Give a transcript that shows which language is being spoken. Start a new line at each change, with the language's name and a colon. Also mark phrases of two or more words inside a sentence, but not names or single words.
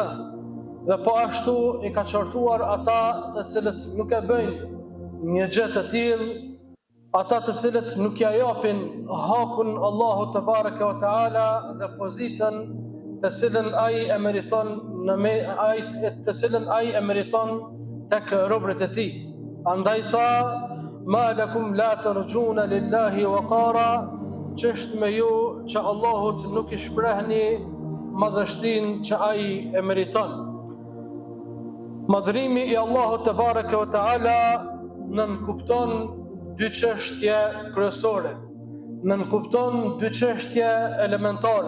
Albanian: Dhe po ashtu I ka qortuar ata të cilët nuk e bëjnë një gjë të tillë, ata të cilët nuk ja japin hakun Allahut
Arabic: تبارك وتعالى
Albanian: dhe pozitën të cilën ai e meriton tek robërit e Tij. Andaj tha:
Arabic: "ما لكم لا ترجون لله وقارا",
Albanian: ç'është me ju që Allahut nuk I shprehni madhështinë që ai e meriton. Madhërimi I Allahut
Arabic: تبارك وتعالى
Albanian: nënkupton dy çështje kryesore, nënkupton dy çështje elementare.